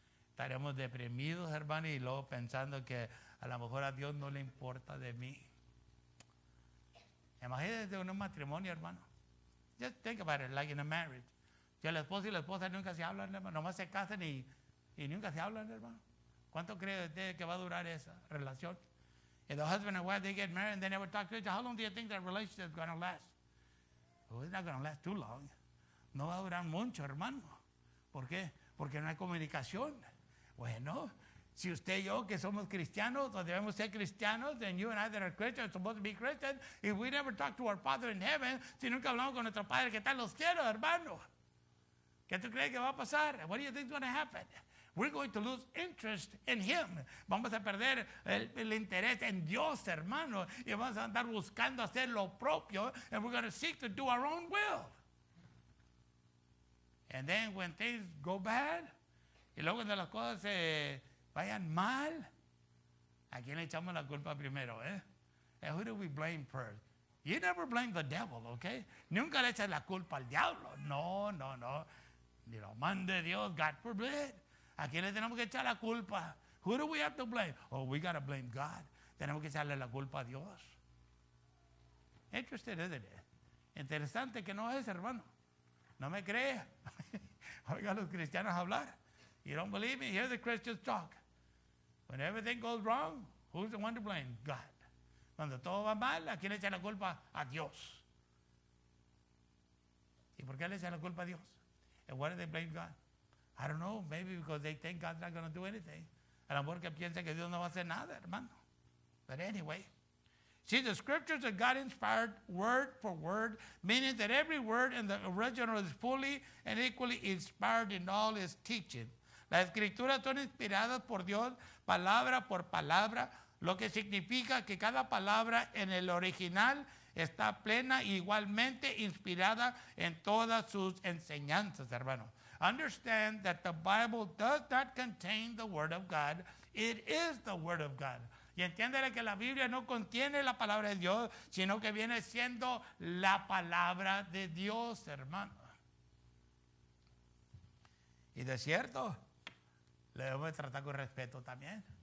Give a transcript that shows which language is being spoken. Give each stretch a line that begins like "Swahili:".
Spanish: Estaremos deprimidos, hermano, y luego pensando que a lo mejor a Dios no le importa de mí. Imagínate en un matrimonio, hermano.
English: Just think about it, like in a marriage.
Spanish: Que el esposo y la esposa nunca se hablan, hermano. Nomás se casan y nunca se hablan, hermano. ¿Cuánto cree usted que va a durar esa relación?
English: If the husband and wife, they get married and they never talk to each other, how long do you think that relationship is going to last? Oh, it's not going to last too long.
Spanish: No va a durar mucho, hermano. ¿Por qué? Porque no hay comunicación. Bueno, si usted y yo que somos cristianos, o debemos ser cristianos,
English: then you and I that are Christians are supposed to be Christians, if we never talk to our Father in heaven,
Spanish: si nunca hablamos con nuestro Padre que está en los cielos, hermano, ¿qué tú crees que va a pasar?
English: What do you think is going to happen? We're going to lose interest in Him.
Spanish: Vamos a perder el interés en Dios, hermano, y vamos a andar buscando hacer lo propio,
English: and we're going to seek to do our own will. And then when things go bad,
Spanish: y luego cuando las cosas se vayan mal, ¿a quién le echamos la culpa primero?
English: And who do we blame first? You never blame the devil, okay?
Spanish: Nunca le echas la culpa al diablo. No. Ni lo mande Dios,
English: God forbid.
Spanish: ¿A quién le tenemos que echar la culpa?
English: Who do we have to blame? Oh, we got to blame God.
Spanish: Tenemos que echarle la culpa a Dios.
English: Interesting, isn't it?
Spanish: Interesante que no es, hermano. No me cree. Oiga a los cristianos hablar.
English: You don't believe me? Hear the Christians talk. When everything goes wrong, who's the one to blame? God.
Spanish: Cuando todo va mal, ¿a quién le echa la culpa? A Dios. ¿Y por qué le echan la culpa a Dios?
English: And why do they blame God? I don't know. Maybe because they think God's not going to do anything.
Spanish: A lo mejor que piensan que Dios no va a hacer nada, hermano.
English: But anyway. See, the scriptures are God-inspired word for word, meaning that every word in the original is fully and equally inspired in all its teaching.
Spanish: Las escrituras son inspiradas por Dios, palabra por palabra, lo que significa que cada palabra en el original está plena e igualmente inspirada en todas sus enseñanzas, hermano.
English: Understand that the Bible does not contain the Word of God. It is the Word of God.
Spanish: Y entiéndele que la Biblia no contiene la palabra de Dios, sino que viene siendo la palabra de Dios, hermano. Y de cierto, le debemos tratar con respeto también.